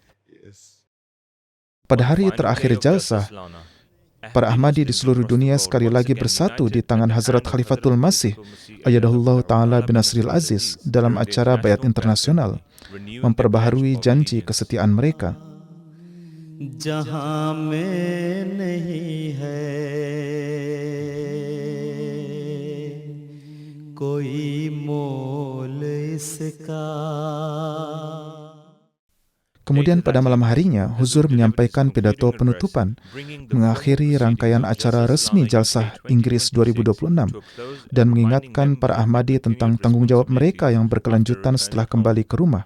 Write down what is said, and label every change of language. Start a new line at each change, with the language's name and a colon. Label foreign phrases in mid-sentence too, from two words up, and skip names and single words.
Indonesian: Pada hari terakhir Jalsah, para Ahmadi di seluruh dunia sekali lagi bersatu di tangan Hazrat Khalifatul Masih,
Arabic: أيده الله تعالى بنصره العزيز,
Indonesian: dalam acara Bayat Internasional, memperbaharui janji kesetiaan mereka.
Hindi: जहां में नहीं है कोई मोल इसका.
Indonesian: Kemudian pada malam harinya, Huzur menyampaikan pidato penutupan, mengakhiri rangkaian acara resmi Jalsah Inggris 2026, dan mengingatkan para Ahmadi tentang tanggung jawab mereka yang berkelanjutan setelah kembali ke rumah.